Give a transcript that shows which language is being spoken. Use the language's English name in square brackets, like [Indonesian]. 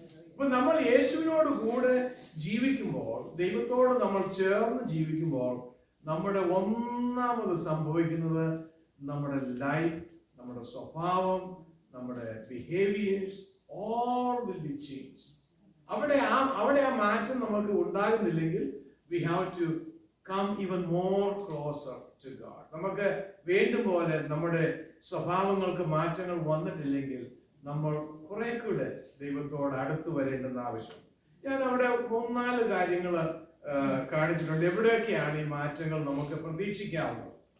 [Malayalam] ഇപ്പൊ നമ്മൾ യേശുവിനോട് കൂടെ ജീവിക്കുമ്പോൾ, ദൈവത്തോട് നമ്മൾ ചേർന്ന് ജീവിക്കുമ്പോൾ, നമ്മുടെ ഒന്നാമത് സംഭവിക്കുന്നത് നമ്മുടെ ലൈഫ്, നമ്മുടെ സ്വഭാവം, നമ്മുടെ behaviours [English] all will be changed. [Malayalam] അവിടെ ആ മാറ്റം നമുക്ക് ഉണ്ടാകുന്നില്ലെങ്കിൽ [English] we have to come even more closer to God. [Malayalam] നമുക്ക് വേണ്ടും പോലെ നമ്മുടെ സ്വഭാവങ്ങൾക്ക് മാറ്റങ്ങൾ വന്നിട്ടില്ലെങ്കിൽ നമ്മൾ കുറെ കൂടെ ദൈവത്തോട് അടുത്ത് വരേണ്ടുന്ന ആവശ്യം. ഞാൻ അവിടെ 3-4 കാര്യങ്ങൾ കാണിച്ചിട്ടുണ്ട്. എവിടെയൊക്കെയാണ് ഈ മാറ്റങ്ങൾ നമുക്ക് പ്രതീക്ഷിക്കാവുന്നത്?